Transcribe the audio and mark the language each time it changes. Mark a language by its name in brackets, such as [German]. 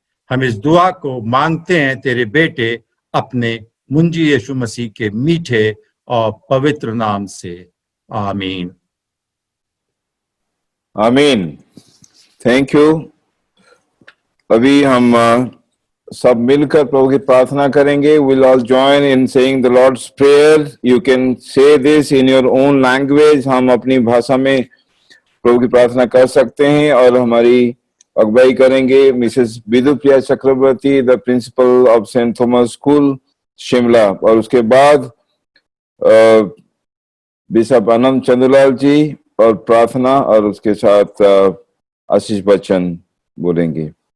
[Hindi] हम इस दुआ को मांगते हैं तेरे बेटे अपने मुंजी यीशु मसीह के मीठे और पवित्र नाम से, आमीन। आमीन। Thank you. अभी हम सब मिलकर प्रभु की प्रार्थना करेंगे। [English] We'll all join in saying the Lord's Prayer. You can say this in your own language. [Hindi] हम अपनी भाषा में प्रभु की प्रार्थना कर सकते हैं और हमारी अगुवाई करेंगे Mrs विदुप्रिया Chakraborty, the principle of Saint Thomas school Shimla, और उसके बाद बिशप आनंद चंदूलाल जी और प्रार्थना, और उसके साथ आशीष बच्चन बोलेंगे।